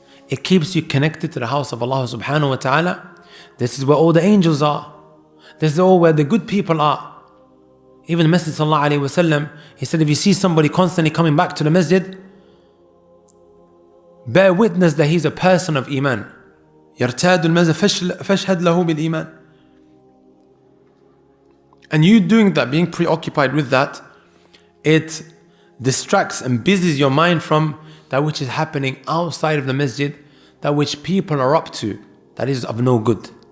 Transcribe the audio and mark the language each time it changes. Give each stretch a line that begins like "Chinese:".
English: It keeps you connected to the house of Allah subhanahu wa ta'ala. This is where all the angels are. This is all where the good people are. Even the Masjid sallallahu alayhi wa sallam, he said, if you see somebody constantly coming back to the masjid, bear witness that he's a person of iman.
Arabic: يرتاد المسجد فاشهد له بالإيمان.
English: And you doing that, being preoccupied with that, it distracts and busies your mind from that which is happening outside of the masjid, that which people are up to, that is of no good.